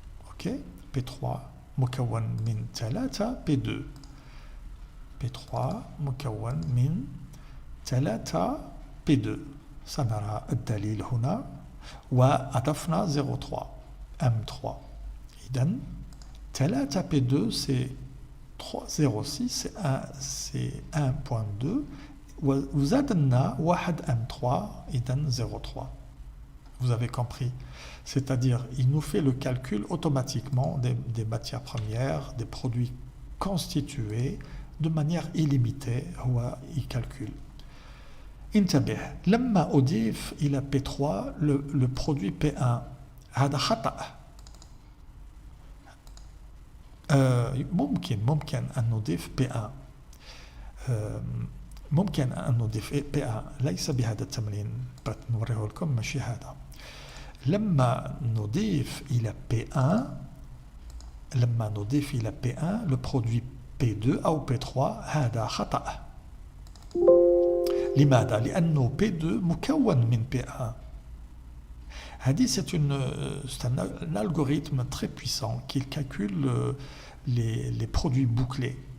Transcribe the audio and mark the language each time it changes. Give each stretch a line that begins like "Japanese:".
Arabic: ok P3 مكون من 3 P3 مكون من 3 P2. سنرى الدليل هنا وأضفنا 0.3 M3.
French: إذن 3 P2 c'est 0.6 c'est 1.2 وزادنا 1 M3 إذن 0.3. Vous avez compris. C'est-à-dire, il nous fait le calcul automatiquement des matières premières, des produits constitués de manière illimitée. Il calcule.
Arabic: انتبه لما أضيف إلى P3
French: le produit P1
Arabic: هذا خطأ. ممكن أن نضيف P1 ممكن أن نضيف P1 ليس بهذا التمرين نوريه لكم ماشي هذا. لما نضيف إلى P1
French: le produit P2
Arabic: أو P3 هذا خطأ. لماذا؟ لأنه P2 مكون من P1.
French: هذه c'est un algorithme très puissant qui calcule les produits bouclés.